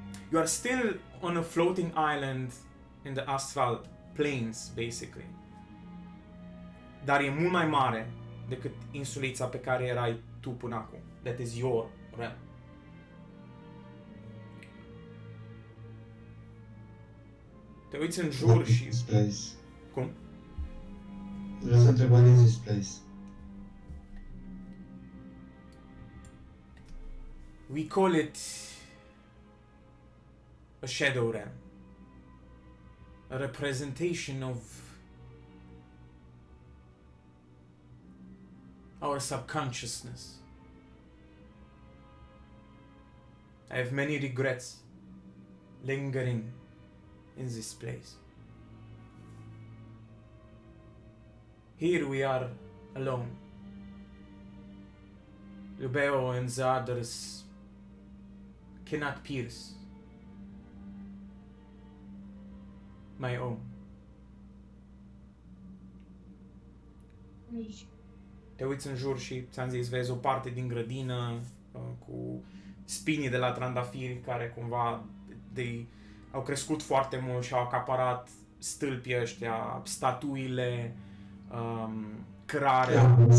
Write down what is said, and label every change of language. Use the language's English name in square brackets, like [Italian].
[English] You are still on a floating island in the astral planes, basically. [Romanian] Dar e mult mai mare decât insulița pe care erai tu până acum. [English] That is your realm. [Romanian] Te uiți în jur [English] What is [Romanian] și... [English] this place? [Romanian] Cum? Vreau să întreb, [English] what is this place? We call it a shadow realm, a representation of our subconsciousness. I have many regrets lingering in this place. Here we are alone. Lubeo and the others cannot pierce my own. [Romanian] Te uiți în jur și, ți-am zis, vezi o parte din grădină cu spinii de la trandafiri care cumva au crescut foarte mult și au acaparat stâlpii ăștia, statuile, cărarea.